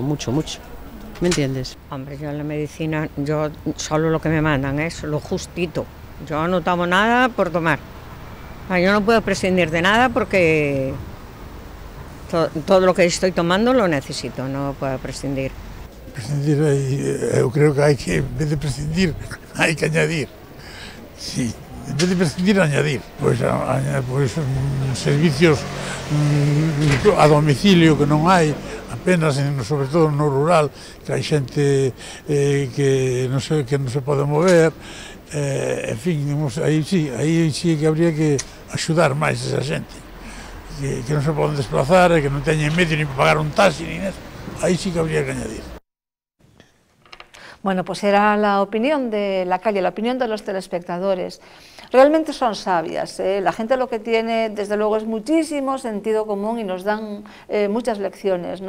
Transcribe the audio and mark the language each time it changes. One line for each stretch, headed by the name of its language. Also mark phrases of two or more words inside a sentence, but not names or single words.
Spanish: ¿Me entiendes? Hombre, yo en la medicina, yo solo lo que me mandan es lo justito. Yo no tomo nada por tomar. Yo no puedo prescindir de nada porque todo lo que estoy tomando lo necesito, no puedo prescindir.
Galician: Prescindir, eu creo que hai que, en vez de prescindir, hai que añadir. Sí, en vez de prescindir, añadir. Pois servicios a domicilio que non hai, apenas, sobre todo no rural, que hai xente que non se pode mover, en fin, aí sí que habría que axudar máis esa xente, que non se poden desplazar, que non teñen medio ni para pagar un taxi, ni eso. Aí sí que habría que añadir.
Spanish: Bueno, pues era la opinión de la calle, la opinión de los telespectadores. Realmente son sabias, ¿eh? La gente lo que tiene, desde luego, es muchísimo sentido común y nos dan muchas lecciones, ¿no?